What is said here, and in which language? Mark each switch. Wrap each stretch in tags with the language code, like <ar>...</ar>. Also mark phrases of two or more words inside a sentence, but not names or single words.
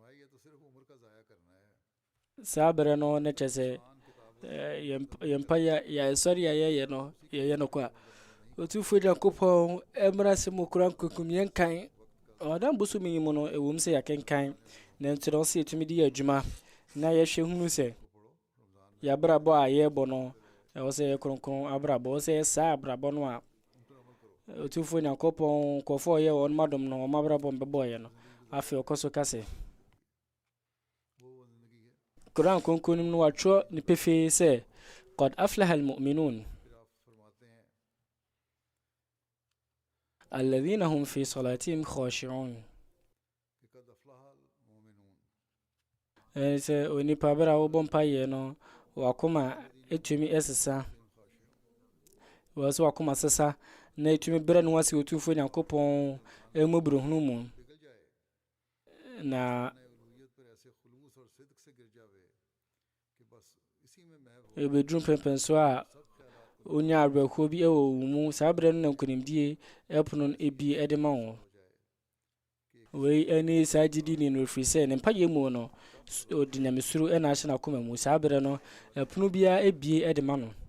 <ak>saa berɛ no ne kyɛ sɛ yɛn mpayɛ yɛsɔre a yɛyɛ no yɛyɛ no kɔ a Otumfo Nyankopɔn mmra sɛ mu kora nkokum yɛn kan ɔdan bosom yi mu no ɛwom sɛ yɛkenkan na nti no sɛ yɛtumi de yɛ adwuma na yɛhwɛ hunu sɛ yɛabrabɔ a yɛbɔ no ɛwɔ sɛ yɛ kronkron abrabɔ ɛwɔ sɛ yɛ saa abrabɔ no a Otumfo Nyankopɔn nkɔfoɔ yɛ wɔn madom no wɔn abrabɔ mbɛbɔɔyɛ no afei ɔkɔ so ka sɛ Quran kronkron no watwerɛ ne pefee sɛ</ak> <ar>قد أفلح المؤمنون الذين هم في صلاتهم خاشعون</ar> <ak>sɛ onipa bere a wobɔ mpayɛ no wakoma ɛtumi ɛsesa wɔ sɛ wakoma sesa na ɛtumi berɛ no wase Otumfo Nyankopɔn ɛmmɔborɔhunu mu na ɛbɛduru mpɛmpɛn so a onya awerɛhoɔ bi ɛwɔ wo mu saa berɛ no na nkonimdie ɛpono no ɛbie ɛde ma wo wei ɛne saa gyidi ne no ɛfiri sɛ ne mpayɛ mu no ɔde nyamesuro ɛna ahyɛ n'akoma mu saa berɛ no ɛpono biara ɛbie ɛde ma no</ak>